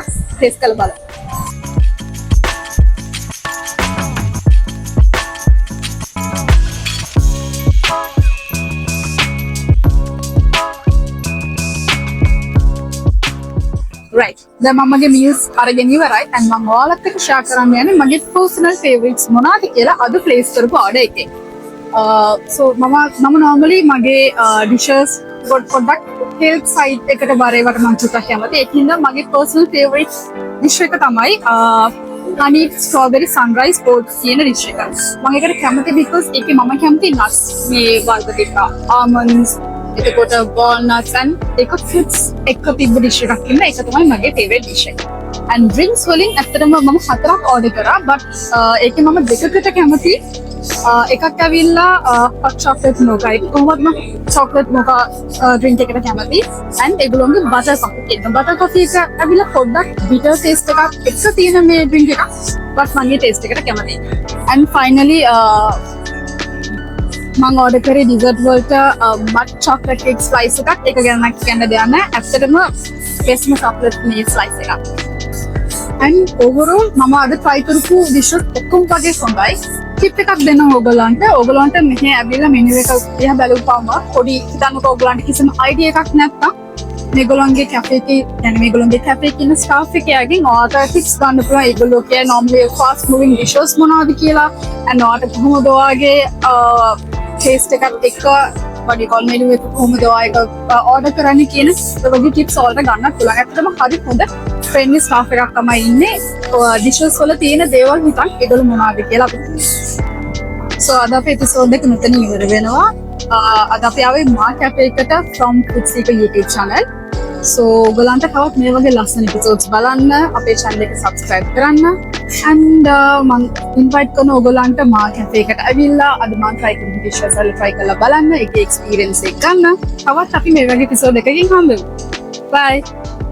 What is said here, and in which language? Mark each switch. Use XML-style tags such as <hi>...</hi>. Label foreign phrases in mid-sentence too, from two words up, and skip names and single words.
<si>taste කරලා බලන්න. right දැන් මමගේ meals අරගෙන ඉවරයි and මම ඔයාලත් එක්ක share කරන්න යන්නේ මගේ</si> <en>personal favorites</en> <si>මොනවද කියලා අද place කරපු order එකේ. so මම normally මගේ dishes පොඩ්ඩක්</si> <en>health side</en> <si>එකට බරේවට මම චුට්ටක් කැමති. ඒකින්ද මගේ</si> <en>personal favorite dish</en> <si>එක තමයි</si> <en>honey strawberry sunrise oats</en> <si>කියන dish එක. මම ඒකට කැමති because ඒකේ මම කැමති nuts මේ වර්ග ටික almonds එතකොට</si> <en>walnuts and</en> <si>ඒක fruits එක තිබ්බ dish එකක් ඉන්න ඒක තමයි මගේ favorite dish එක.</si> <en>and drinks</en> <si>වලින් ඇත්තටම මම 4ක් order කරා but ඒකේ මම දෙකකට කැමති. එකක් ඇවිල්ලා</si> <en>hot chocolate mocha</en> <si>එක කොහොමද මම</si> <en>chocolate mocha drink</en> <si>එකට කැමති and ඒගොල්ලෝගේ</si> <en>butter coffee</en> <si>එක.</si> <en>butter coffee</en> <si>එක ඇවිල්ලා පොඩ්ඩක්</si> <en>bitter taste</en> <si>එකක් එක්ක තියෙන මේ drink එක but මගේ taste එකට කැමති.</si> <en>and finally</en> <si>මම order කරේ dessert වලට</si> <en>mud chocolate cake slice</en> <si>එකක්. ඒක ගැන මම කියන්න දෙයක් නැහැ. ඇත්තටම bestම</si> <en>chocolate cake slice</en> <si>එකක්.</si> <en>and overall</en> <si>මම අද try කරපු dishes ඔක්කොම වගේ හොඳයි. tip එකක් දෙන්න ඕගොල්ලන්ට මෙහි ඇවිල්ලා menu එක දිහා බලුවාම පොඩි හිතන්නකෝ ඕගොල්ලන්ට කිසිම idea එකක් නැත්තම් මේගොල්ලන්ගේ cafe එකේ يعني මේගොල්ලන්ගේ cafe එකේ ඉන්න staff එකයාගෙන් ඔයාලට tips ගන්න පුළුවන්. ඒගොල්ලෝ කියන්නේ</si> <en>normally fast moving dishes</en> <si>මොනවද කියලා and ඔයාලට කොහොමද ඔයාගේ taste එකත් එක්ක</si> <en>what you call menu</en> <si>එක කොහොමද ඔයා order කරන්නේ කියන ඒ වගේ tips ඔයාලට ගන්නත් පුළුවන්. ඇත්තටම හරි හොඳ</si> <en>friendly staff</en> <si>එකක් තමයි ඉන්නේ. dishes වල තියෙන දේවල් හිතන් ඒගොල්ලෝ මොනවද කියලා අපිට. so අද අපේ episode එක මෙතන ඉවර වෙනවා. අද අපි ආවේ මා cafe එකට</si> <en>from Foodseeker YouTube channel.</en> <si>so ඔයගලන්ට තවත් මේ වගේ ලස්සන episodes බලන්න අපේ channel එක subscribe කරන්න and මම invite කරන ඔයගලන්ට මා cafe එකට ඇවිල්ලා අද මම try කරපු dishes වල try කරලා බලන්න ඒකේ experience එක ගන්න. තවත් අපි මේ වගේ episode එකකින් හම්බෙමු. bye</si>